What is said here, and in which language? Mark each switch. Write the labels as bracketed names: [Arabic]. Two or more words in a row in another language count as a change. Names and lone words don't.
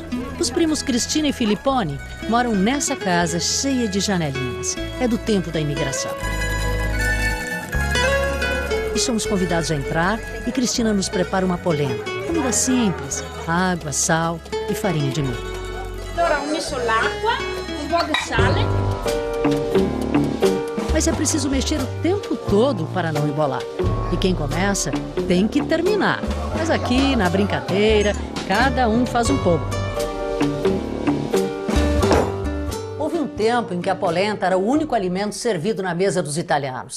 [Portuguese] Os primos Cristina e Filippone moram nessa casa cheia de janelinhas. É do tempo da imigração. E somos convidados a entrar e Cristina nos prepara uma polenta. Comida simples, água, sal e farinha de milho. Agora, [Italian] ho messo l'acqua, [Portuguese] um pouco de sale. Mas é preciso mexer o tempo todo para não embolar. E quem começa tem que terminar. Mas aqui, na brincadeira, cada um faz um pouco. Houve um tempo em que a polenta era o único alimento servido na mesa dos italianos.